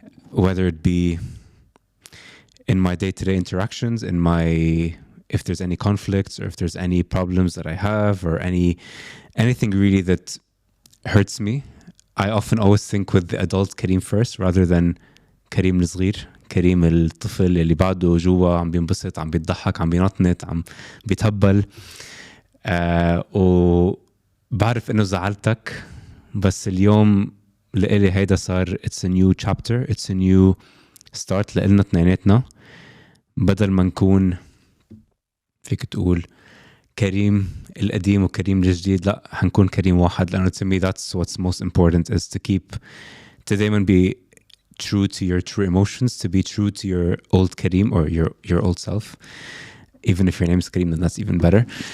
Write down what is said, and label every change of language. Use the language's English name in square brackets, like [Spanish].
[English] Whether it be in my day-to-day interactions, if there's any conflicts or if there's any problems that I have or anything really that hurts me, I often always think with the adult Karim first rather than Karim [Arabic] الصغير. كريم الطفل اللي بعده جوا عم بينبسط عم بيضحك عم بينطنط عم بيتهبل وبعرف انه زعلتك بس اليوم لإلي هيدا صار [English] it's a new chapter, it's a new start [Arabic] لإلنا اثنيناتنا بدل ما نكون فيك تقول كريم القديم وكريم الجديد لا هنكون كريم واحد لأنه [English] to me that's what's most important is to [Arabic] دايما [English] be true to your true emotions, to be true to your old Karim or your old self. Even if your name is Karim, then that's even better.